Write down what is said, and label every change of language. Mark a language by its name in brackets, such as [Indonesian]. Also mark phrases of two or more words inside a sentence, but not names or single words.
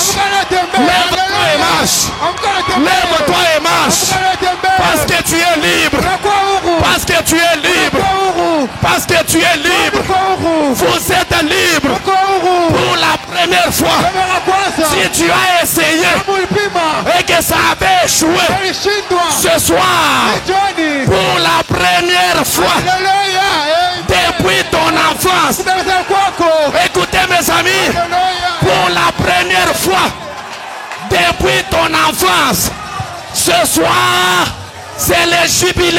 [Swahili] Amka na tembea. [French] Lève-toi et marche. [Swahili] Amka na tembea. [French] Lève-toi et marche. [Swahili] Amka na tembea. [French] Parce que tu es libre. [Swahili] Unakuwa huru. [French] Parce que tu es libre. [Swahili] Unakuwa huru. [French] Parce que tu es libre. [Swahili] Unakuwa huru. [French] Vous êtes libre [Swahili] Unakuwa huru. [French] pour la première fois. [Swahili] Kama la kwanza. [French] Si tu as essayé [Swahili] Ulipima. [French] et que ça avait échoué, [Swahili] Ulishindwa. [French] ce soir, Johnny. pour la première fois Alléluia. Amen. depuis ton enfance, [Swahili] Kutoka kwako. [French] écoutez mes amis, Alléluia. pour la première fois depuis ton enfance, ce soir, c'est le jubilé.